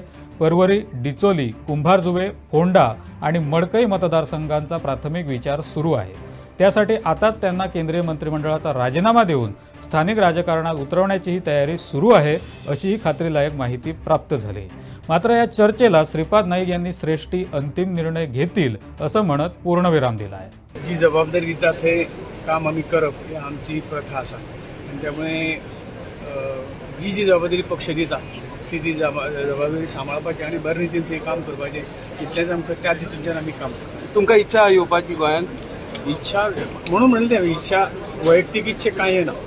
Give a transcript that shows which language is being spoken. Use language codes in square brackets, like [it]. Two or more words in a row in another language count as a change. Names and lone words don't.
[mr] परवरी, डिचोली, कुंभारजुवे, फोंडा आणि मडकई मतदारसंघांचा प्राथमिक विचार सुरू आहे. त्यासाठी आताच त्यांना केंद्रीय मंत्रिमंडळाचा राजीनामा देऊन स्थानिक राजकारणात उतरवण्याचीही तयारी सुरू आहे अशीही खात्रीलायक माहिती प्राप्त झाली. मात्र या चर्चेला श्रीपाद नाईक यांनी श्रेष्ठी अंतिम निर्णय घेतील असं म्हणत पूर्णविराम दिला आहे. [kok] जी जबाबदारी दितात हे काम आम्ही करप ही आमची प्रथा आसा आणि त्यामुळे जी जबाबदारी पक्ष दिता ती जबाबदारी सांबाळपाची आणि बरे रितीन ते काम करपाचें इतलेंच आमकां त्याच हितूंतल्यान आमी काम करता. तुमकां इच्छा येवपाची गोंयांत? इच्छा म्हणून म्हणलें तें इच्छा वैयक्तीक इच्छा कांय येना.